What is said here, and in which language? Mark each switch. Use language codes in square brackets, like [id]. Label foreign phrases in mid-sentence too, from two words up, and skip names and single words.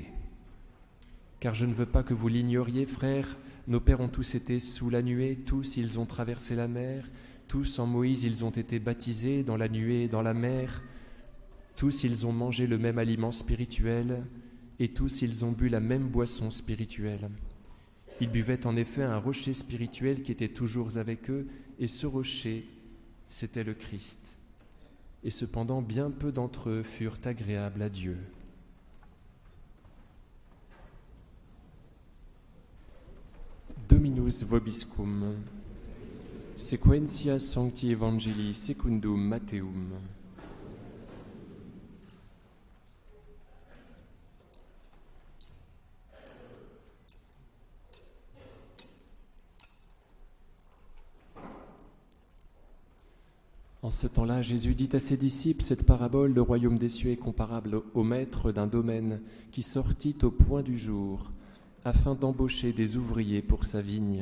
[fr] Car je ne veux pas que vous l'ignoriez, frères, nos pères ont tous été sous la nuée, tous ils ont traversé la mer, tous en Moïse ils ont été baptisés dans la nuée et dans la mer, tous ils ont mangé le même aliment spirituel, et tous ils ont bu la même boisson spirituelle. Ils buvaient en effet un rocher spirituel qui était toujours avec eux, et ce rocher, c'était le Christ. Et cependant, bien peu d'entre eux furent agréables à Dieu. [la] Dominus vobiscum, sequentia sancti evangelii secundum Matteum. [fr] En ce temps-là, Jésus dit à ses disciples cette parabole: le royaume des cieux est comparable au maître d'un domaine qui sortit au point du jour afin d'embaucher des ouvriers pour sa vigne.